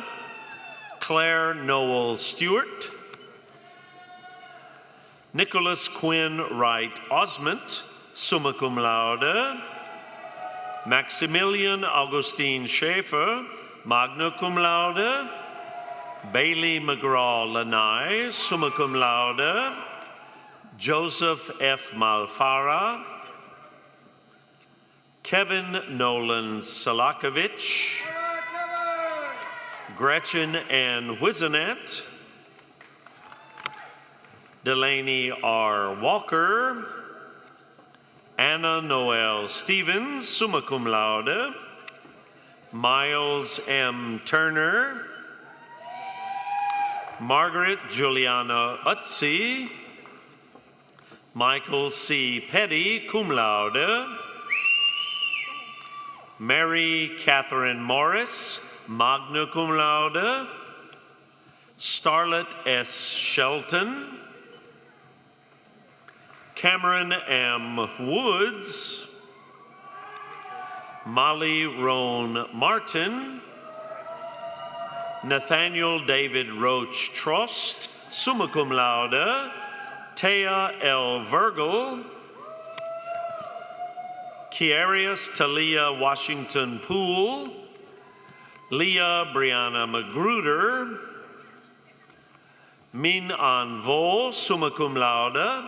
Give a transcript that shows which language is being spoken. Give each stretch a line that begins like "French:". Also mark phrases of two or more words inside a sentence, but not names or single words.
English: Claire Noel Stewart. Nicholas Quinn Wright Osment,
Latin: summa cum laude.
English: Maximilian Augustine Schaefer,
Latin: magna cum laude.
English: Bailey McGraw Lanai,
Latin: summa cum laude.
English: Joseph F. Malfara. Kevin Nolan Salakovich. Gretchen Ann Whizanet. Delaney R. Walker. Anna Noel Stevens,
Latin: summa cum laude.
English: Miles M. Turner. Margaret Juliana Utzi. Michael C. Petty,
Latin: cum laude.
English: Mary Catherine Morris,
Latin: magna cum laude.
English: Starlet S. Shelton. Cameron M. Woods. Molly Roan Martin. Nathaniel David Roach Trost,
Latin: summa cum laude.
English: Taya L. Virgil. Kiarius Talia Washington Poole. Leah Brianna Magruder. Min An Vo,
Latin: summa cum laude.